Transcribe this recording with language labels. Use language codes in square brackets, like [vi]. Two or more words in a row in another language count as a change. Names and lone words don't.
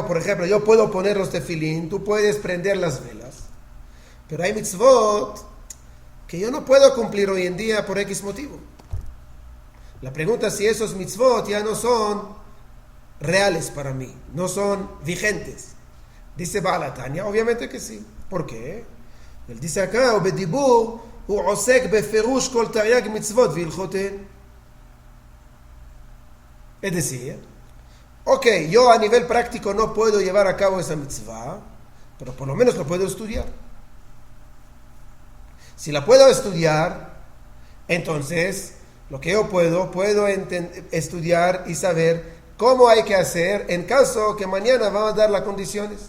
[es] Por ejemplo, yo puedo poner los tefilín, tú puedes prender las velas, pero hay mitzvot que yo no puedo cumplir hoy en día por X motivo. La pregunta es si esos mitzvot ya no son reales para mí, no son vigentes. Dice Baal HaTanya, obviamente que sí. ¿Por qué? Él dice acá, [he] ובדיבור הוא עוסק בפירוש כל תרי"ג מצוות והלכותיהן. [es] Es decir, yo a nivel práctico no puedo llevar a cabo esa mitzvah, pero por lo menos lo puedo estudiar. Si la puedo estudiar, entonces lo que yo puedo estudiar y saber cómo hay que hacer en caso que mañana vamos a dar las condiciones.